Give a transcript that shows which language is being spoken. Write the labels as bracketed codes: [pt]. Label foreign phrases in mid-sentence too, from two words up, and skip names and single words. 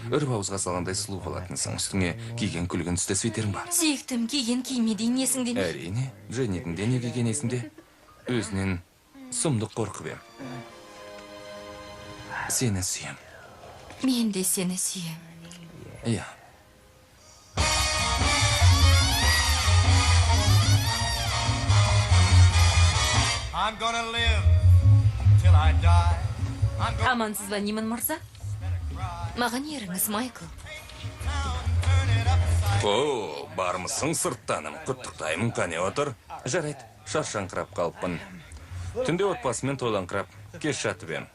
[kk] Үріп ауызға салғандай сұлу болатынсың. Үстіңе киген күлген түсті свитерің бар. Сүйіктім, киген кимедейін есіңде ме? Әрине, Дженнидің де не киген есімде. Өзінен сұмдық қорқып ем. Сені сүйем. Мен де сені сүйем. Иә. [en] I'm gonna live till I die. [kk] Амансыз ба, Ниман мырза? Маған еріңіз, Майкл. О, бармысың сырттаным. Құттықтаймын, қане отыр. Жарайды, шаршаңқырап қалыппын. Түнде отбасымен тойланқырап, кеш жатып ем.